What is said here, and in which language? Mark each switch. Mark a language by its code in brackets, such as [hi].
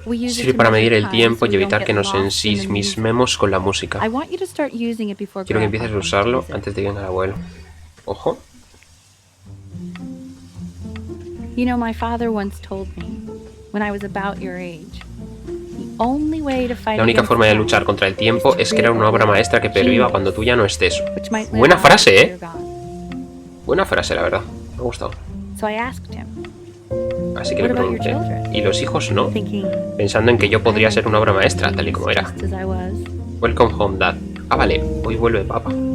[es] Sirve para medir el tiempo y evitar que nos ensimismemos con la música. Quiero que empieces a usarlo antes de que venga el abuelo. Ojo. [en] You know, my father once told me, when I was about your age, [es] la única forma de luchar contra el tiempo es crear una obra maestra que perviva cuando tú ya no estés. Buena frase, Buena frase, la verdad. Me ha gustado. Así que le pregunté. ¿Y los hijos no? Pensando en que yo podría ser una obra maestra, tal y como era. [en] Welcome home, Dad. [es] Ah, vale. Hoy vuelve papá.